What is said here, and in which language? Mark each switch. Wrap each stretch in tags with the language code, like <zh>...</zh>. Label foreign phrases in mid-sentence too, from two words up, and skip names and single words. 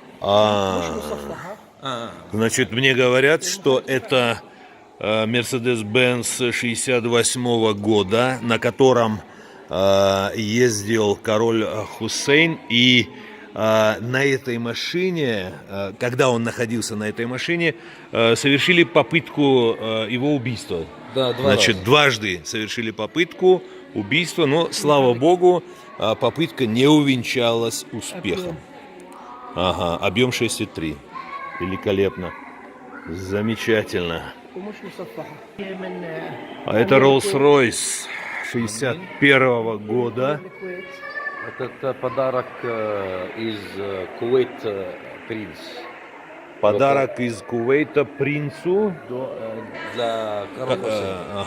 <ru>Значит, мне говорят, что это Mercedes-Benz 68 года, на котором ездил король Хусейн, и на этой машине, когда он находился на этой машине, совершили попытку его убийства. Да, два Значит, раза. дважды совершили попытку убийства, но, слава богу, попытка не увенчалась успехом. Ага, объем 6,3. Великолепно. Замечательно.</ru> <ar>ومش مصفحة. هي من</ar> <ru>А это Rolls-Royce 61 года.</ru> <ar>الكويت.</ar> <ru>Это подарок из Кувейт принц. Подарок из Кувейта принцу. Для короля Хусейна.</ru>